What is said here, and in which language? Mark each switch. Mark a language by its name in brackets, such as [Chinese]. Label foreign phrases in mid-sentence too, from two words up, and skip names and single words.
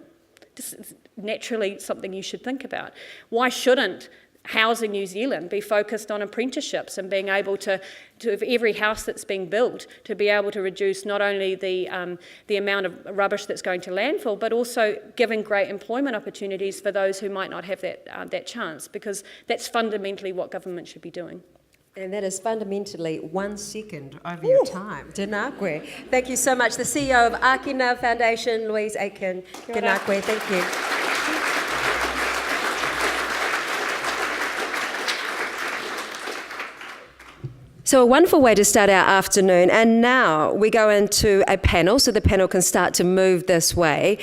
[English] This is naturally something you should think about. Why shouldn't Housing New Zealand be focused on apprenticeships and being able to every house that's being built, to be able to reduce not only the amount of rubbish that's going to landfill, but also giving great employment opportunities for those who might not have that chance, because that's fundamentally what government should be doing. And that is fundamentally 1 second over your time. [Māori] Tēnā koe. [English] Thank you so much. The CEO of Ākina Foundation, Louise Aitken. [Māori] Tēnā koe. [English] Thank you. So a wonderful way to start our afternoon. And now we go into a panel, so the panel can start to move this way.